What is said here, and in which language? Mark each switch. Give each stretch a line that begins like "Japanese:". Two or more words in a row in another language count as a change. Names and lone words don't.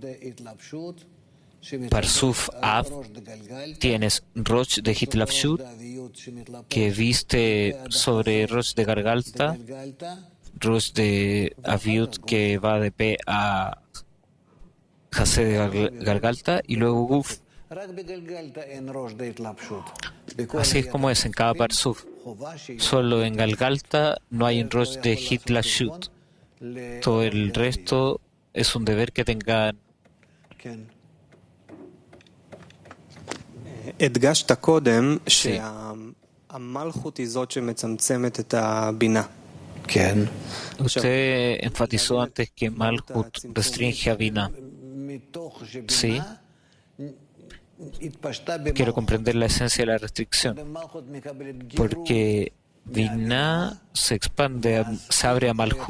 Spanish: Parsuf Ab, tienes Rosh de Hitlashut, que viste sobre Rosh de Gargalta, Rosh de Aviut, que va de P a Jasé de Gargalta, y luego Guf. Así es como es en cada parsuf. Solo en Galgalta no hay un Rosh de Hitlashut. Todo el resto es un deber que tengan.
Hebrew: הדגשת קודם
Spanish: Sí.
Hebrew: שהמלכות היא זאת שמצמצמת את הבינה.
Spanish: Usted enfatizó antes que Malchut restringe a Binah. Sí. Quiero comprender la esencia de la restricción. Porque Binah se expande, se abre a Malchut.